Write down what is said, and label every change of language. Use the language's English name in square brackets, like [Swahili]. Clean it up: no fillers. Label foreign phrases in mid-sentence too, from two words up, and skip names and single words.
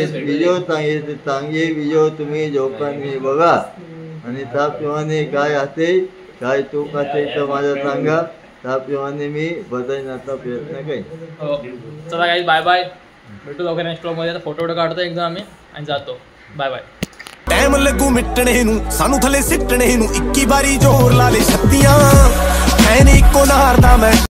[Marathi] व्हिडिओ चांगले व्हिडिओ तुम्ही लोकांनी बघा आणि त्याप्रमाणे काय असेल काय चूक असेल तर माझं सांगा. त्याप्रमाणे मी बदलण्याचा प्रयत्न करेन. हो चला [English] guys bye bye, [Marathi] भेटू लवकर [English] next blogमध्ये. [Marathi] आता फोटो काढतो एकदम आम्ही आणि जातो. [English] bye bye. [Punjabi] ਟਾਈਮ ਲੱਗੂ ਮਿਟਣੇ ਨੂੰ ਸਾਨੂੰ ਥੱਲੇ ਸਿੱਟਣੇ ਨੂੰ 21 ਵਾਰੀ ਜ਼ੋਰ ਲਾ ਲੈ ਛੱਤੀਆਂ ਐ ਨੀ ਇੱਕੋ ਨਾਰ ਦਾ ਮੈਂ